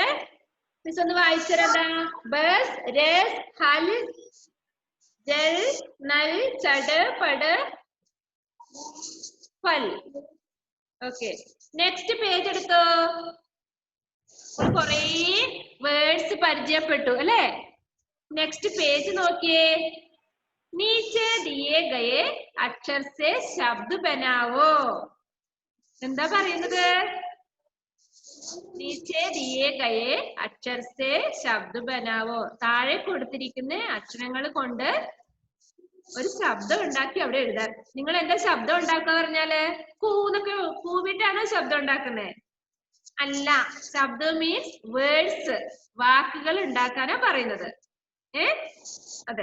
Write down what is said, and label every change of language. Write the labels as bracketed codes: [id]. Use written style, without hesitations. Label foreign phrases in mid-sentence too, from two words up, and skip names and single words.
[ml] മിസ് ഒന്ന് വായിച്ചതാ. [hi] बस, रस, हल, जल, नल, चट, पट, फल. [ml] ഓക്കെ. [en] next page [ml] എടുത്തോ. കുറേ വേർഡ്സ് പരിചയപ്പെട്ടു അല്ലേ? [en] next page [ml] നോക്കിയേ. [hi] नीचे दिए गए अक्षर से शब्द बनाओ. [ml] എന്താ പറയുന്നത്? [hi] नीचे दिए गए अक्षर से शब्द बनाओ. [ml] താഴെ കൊടുത്തിരിക്കുന്ന അക്ഷരങ്ങൾ കൊണ്ട് ഒരു ശബ്ദം ഉണ്ടാക്കി അവിടെ എഴുതാൻ. നിങ്ങൾ എന്താ ശബ്ദം ഉണ്ടാക്കുക പറഞ്ഞാല്? കൂന്നൊക്കെ കൂവിട്ടാണോ ശബ്ദം ഉണ്ടാക്കുന്നത്? അല്ല. ശബ്ദം [en] means words. [ml] വാക്കുകൾ ഉണ്ടാക്കാനാ പറയുന്നത്. അതെ.